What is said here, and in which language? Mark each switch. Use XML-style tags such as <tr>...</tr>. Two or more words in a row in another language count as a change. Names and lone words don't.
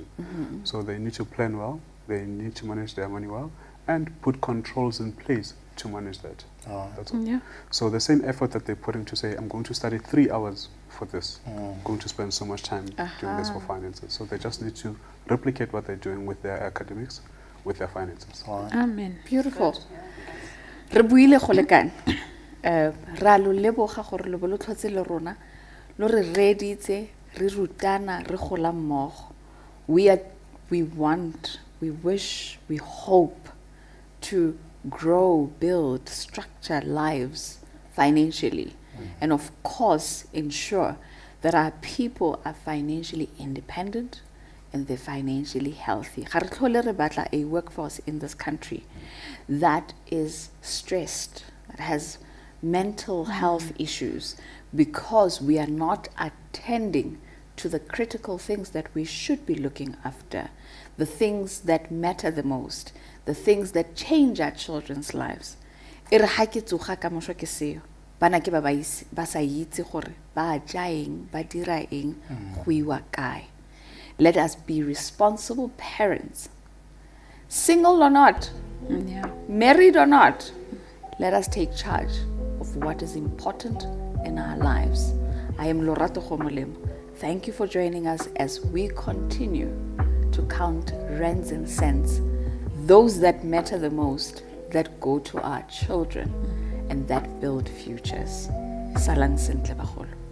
<en>So they need to plan well, they need to manage their money well, and put controls in place to manage that. That's all. Yeah. So the same effort that they're putting to say, I'm going to study 3 hours for this, I'm going to spend so much time doing this for finances. So they just need to replicate what they're doing with their academics, with their finances. Amen. Beautiful.</en> <tn>Re buile go lekane. Ra lo leboga gore le bo lo tlhotse le rona lo re reditse re rutana re gola mmogo.</tn> <en>We want, we wish, we hope to grow, build, structure lives financially, and of course ensure that our people are financially independent and they're financially healthy.</en> <tn>Ga re tlhole re batla</tn> <en>a workforce in this country that is stressed, that has mental health issues, because we are not attending to the critical things that we should be looking after, the things that matter the most, the things that change our children's lives.</en> <tn>E re ha ke tsoga ka moswa ke seo bana ke ba sa itse gore ba ja eng ba dira eng go iwa kae.</tn> <en>Let us be responsible parents, single or not, married or not. Let us take charge of what is important in our lives. I am Lorato Khomolemo. Thank you for joining us as we continue to count rands and cents, those that matter the most, that go to our children and that build futures.</en> <tn>Salang sentle bagolo.</tn>